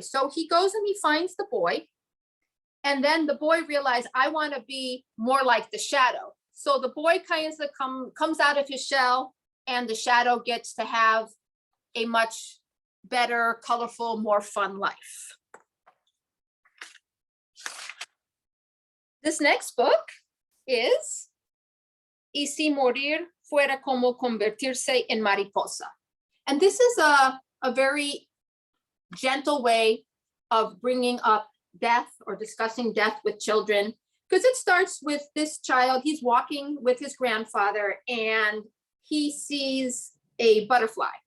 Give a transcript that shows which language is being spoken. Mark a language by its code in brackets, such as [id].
[en] So he goes and he finds the boy. And then the boy realized, I want to be more like the shadow. So the boy kind of comes out of his shell, and the shadow gets to have a much better, colorful, more fun life. This next book is [es] Y si morir fuera como convertirse en mariposa. [en] And this is a very gentle way of bringing up death or discussing death with children, because it starts with this child. He's walking with his grandfather and he sees a butterfly.